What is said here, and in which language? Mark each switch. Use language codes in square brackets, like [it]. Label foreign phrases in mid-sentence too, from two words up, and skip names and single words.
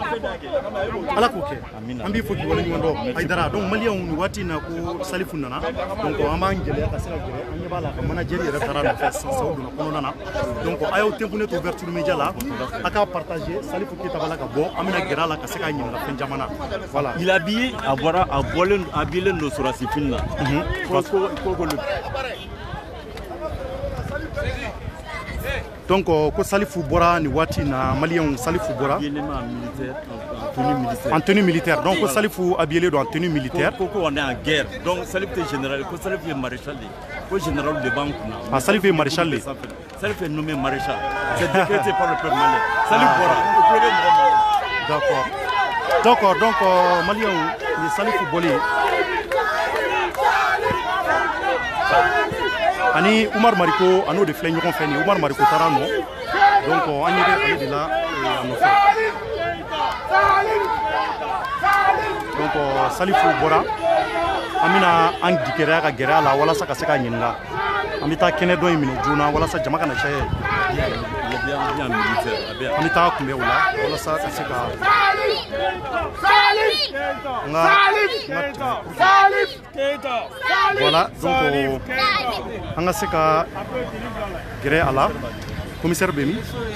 [bm] Ala k'o kɛ an b'i fo k'i waleɲuman dɔn Hayidara donc maliyɛnw nin waati in na ko Salifu nana donc an b'an gɛlɛya ka se ka gɛrɛ an ɲɛ b'a la ka manager yɛrɛ taara nɔfɛ saw donna kɔnɔna na donc a y'aw tenkunne to Ouverture Media la a k'a partager Salifu Keita b'a la ka bɔ an bɛna gɛrɛ a la ka se k'a ɲininka fɛn caman na voilà [fr] il habillé habillé [bm] don sɔrɔsi fini na donc ko Salifu bɔra nin waati in na maliyɛnw Salifu bɔra [fr] en tenue militaire [bm] donc ko Salifu habillé don [fr] en tenue militaire ko on est en guerre donc Salifu est général ko Salifu est maréchal ko général de banque na Salifu est maréchal Salifu est nommé maréchal c'est décrété par le peuple malien Salifu bɔra au premier moment d'accord donc [bm] maliyɛnw ni Salifu bɔli ani Umar Mariko ano de filɛ ɲɔgɔn fɛ ni Umar Mariko taara nɔ donc an ɲɛ bɛ ale de la a nɔfɛ donc Salifu bɔra an bɛna an gɛrɛ ka gɛrɛ a la walasa ka se k'a ɲininka an bɛ taa kɛnɛ dɔ in minɛ joona walasa jama kana caya an bɛ taa kunbɛ o la walasa ka se ka [fr] voilà donc [bm] an ka se ka gɛrɛ a la commissaire bɛ min